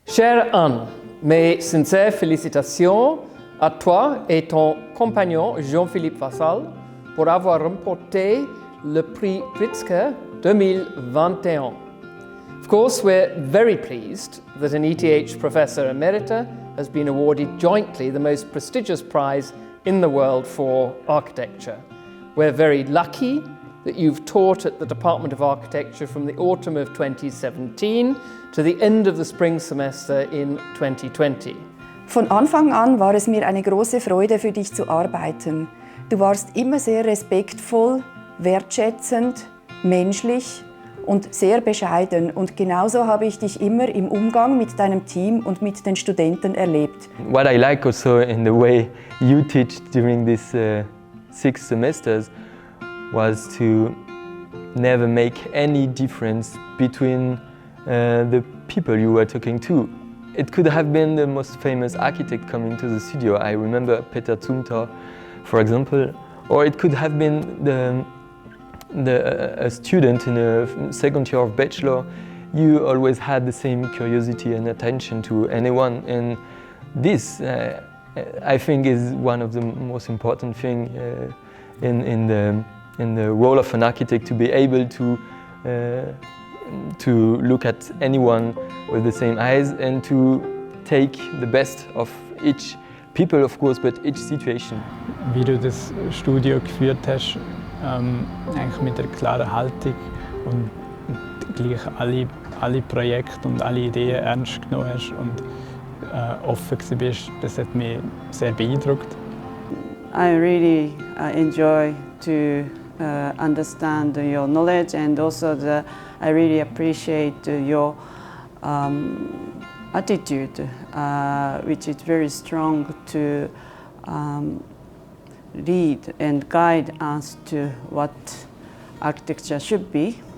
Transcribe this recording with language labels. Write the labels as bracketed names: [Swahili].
[French] Chère Anne, mes sincères félicitations à toi et ton compagnon Jean Philippe Vassal pour avoir remporté le prix Pritzker 2021. [English] Of course, we're very pleased that an ETH Professor Emerita has been awarded jointly the most prestigious prize in the world for architecture. We're very lucky that you've taught at the Department of Architecture from the autumn of 2017 to the end of the spring semester in 2020. [German] Von Anfang an war es mir eine große Freude, für dich zu arbeiten. Du warst immer sehr respektvoll, wertschätzend, menschlich und sehr bescheiden. Und genauso habe ich dich immer im Umgang mit deinem Team und mit den Studenten erlebt. [English] What I like also in the way you teach during these 6 semesters was to never make any difference between the people you were talking to. It could have been the most famous architect coming to the studio. I remember Peter Zumthor, for example, or it could have been a student in a second year of bachelor. You always had the same curiosity and attention to anyone, and this I think is one of the most important things in the role of an architect, to be able to look at anyone with the same eyes and to take the best of each people, of course, but each situation. [German] Wie du das Studio geführt hast, eigentlich mit einer klaren Haltung und gleich alle Projekte und alle Ideen ernst genommen hast und offen bist, das hat mich sehr beeindruckt. [English] I really enjoy to understand your knowledge, and also I really appreciate your attitude, which is very strong to lead and guide us to what architecture should be.